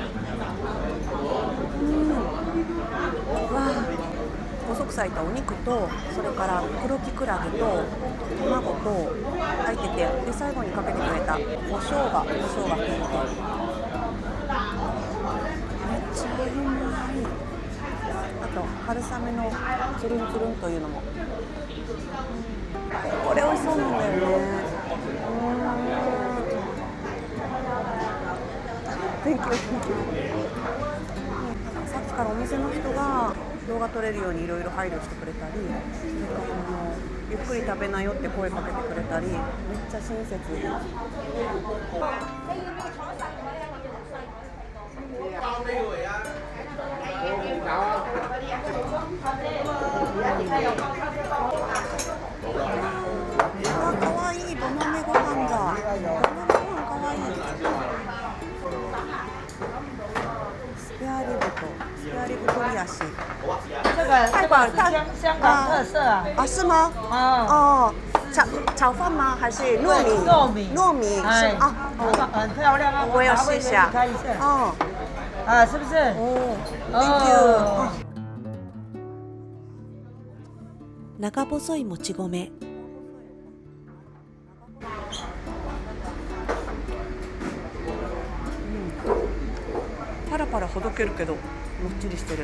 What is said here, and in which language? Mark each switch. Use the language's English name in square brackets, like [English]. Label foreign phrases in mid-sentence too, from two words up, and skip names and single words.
[Japanese] わあ、細く裂いたお肉と、それから黒きくらげと卵と入ってて、で最後にかけてくれた胡椒が効いて、めっちゃうまい。あと春雨のつるんつるんというのも、これ美味しそうなんだよね。 [English] Thank you. [Japanese] さっきからお店の人が動画撮れるようにいろいろ配慮してくれたり、ゆっくり食べなよって声かけてくれたり、めっちゃ親切。かわいい土鍋ご飯だ。土鍋ご飯かわいい。スペアリブ鶏足。 [Chinese] 这个是香港特色啊！是吗？炒饭吗？还是糯米？糯米是很漂亮啊！我要试一下。是不是 [English] ？Thank you。 [Japanese] 長細いもち米。パラパラほどけるけどもっちりしてる。